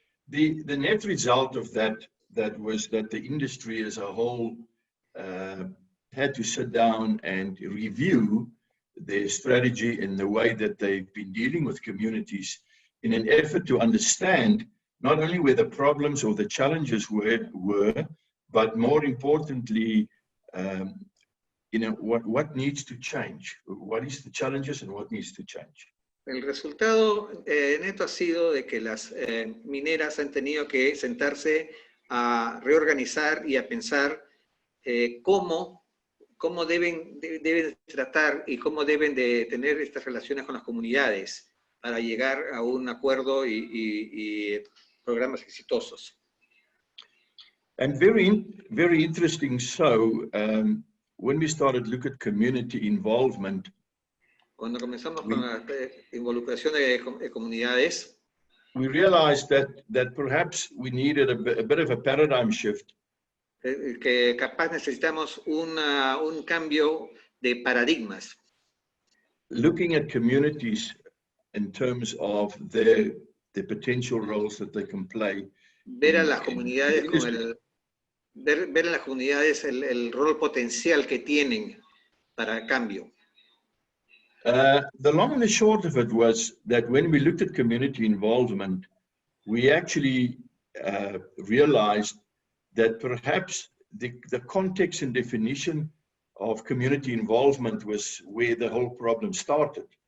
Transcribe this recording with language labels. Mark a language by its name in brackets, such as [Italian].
[English] The net result of that was that the industry as a whole had to sit down and review their strategy and the way that they've been dealing with communities in an effort to understand not only where the problems or the challenges were, but more importantly, what needs to change? What is the challenges and what needs to change? [Spanish] El resultado neto ha sido de que las mineras han tenido que sentarse a reorganizar y a pensar cómo deben tratar y cómo deben de tener estas relaciones con las comunidades para llegar a un acuerdo y programas exitosos. [English] And very interesting. So when we started to look at community involvement, [Spanish] cuando comenzamos con la involucración de comunidades, [English] we realized that perhaps we needed a bit of a paradigm shift. [Spanish] Que capaz necesitamos un cambio de paradigmas. [English] Looking at communities in terms of the potential roles that they can play. [Spanish] Ver a las comunidades ver en las comunidades el rol potencial que tienen para el cambio. [English] The long and the short of it was that when we looked at community involvement, we actually realized that perhaps the context and definition of community involvement was where the whole problem started.